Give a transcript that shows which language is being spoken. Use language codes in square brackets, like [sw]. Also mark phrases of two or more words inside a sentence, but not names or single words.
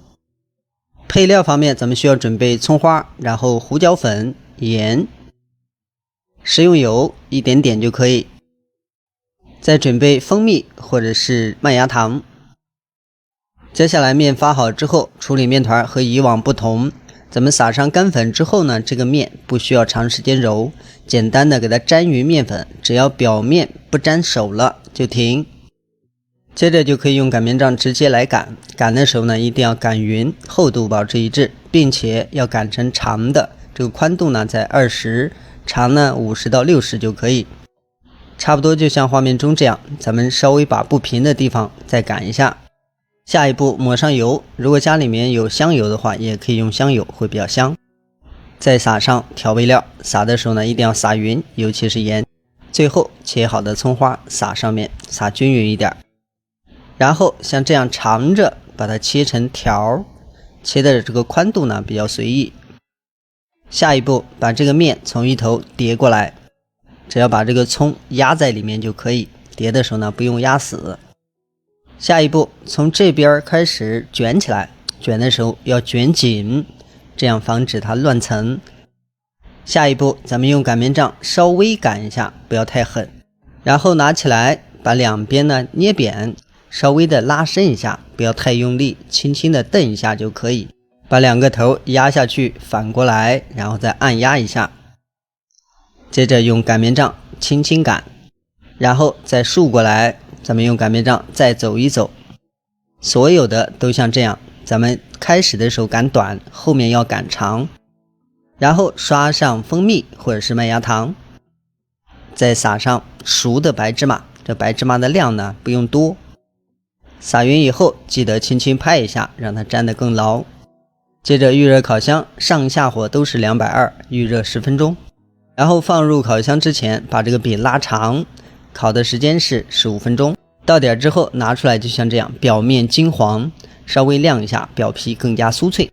[zh] 配料方面，咱們需要準備蔥花，然後胡椒粉、鹽、食用油一點點就可以。再準備蜂蜜或者是麥芽糖。接下來面發好之後，處理面團和以往不同，咱們撒上乾粉之後呢，這個面不需要長時間揉，簡單的給它沾匀面粉，只要表面不沾手了就停。接着就可以用擀面杖直接来擀，擀的时候呢，一定要擀匀，厚度保持一致，并且要擀成长的，這個寬度呢在20，長呢50到60就可以。差不多就像畫面中這樣，咱們稍微把不平的地方再擀一下。下一步抹上油，如果家裡面有香油的話，也可以用香油，會比較香。再撒上調味料，撒的時候呢，一定要撒匀，尤其是鹽。最後切好的蔥花撒上面，撒均匀一點。然後像這樣長着把它切成條，切的這個寬度呢比較隨意。下一步把這個麵從一頭疊過來，只要把這個蔥壓在裡面就可以，疊的時候呢不用壓死。下一步從這邊開始捲起來，捲的時候要捲緊，這樣防止它亂層。下一步咱們用擀面杖稍微擀一下，不要太狠，然後拿起來把兩邊呢捏扁，稍微的拉伸一下，不要太用力，輕輕的蹬一下就可以。把两個頭壓下去，反過來，然后再按壓一下。接着用擀面杖輕輕擀，然後再豎過來，咱們用擀面杖再走一走，所有的都像這樣。咱們開始的時候擀短，後面要擀長，然後刷上蜂蜜或者是麥芽糖，再撒上熟的白芝麻，這白芝麻的量呢不用多。撒匀以後，記得輕輕拍一下，讓它粘得更牢。接着預熱烤箱，上下火都是220，預熱10分鐘。然後放入烤箱之前，把這個餅拉長，烤的時間是15分鐘。到點之後拿出來就像這樣，表面金黃，稍微晾一下，表皮更加酥脆。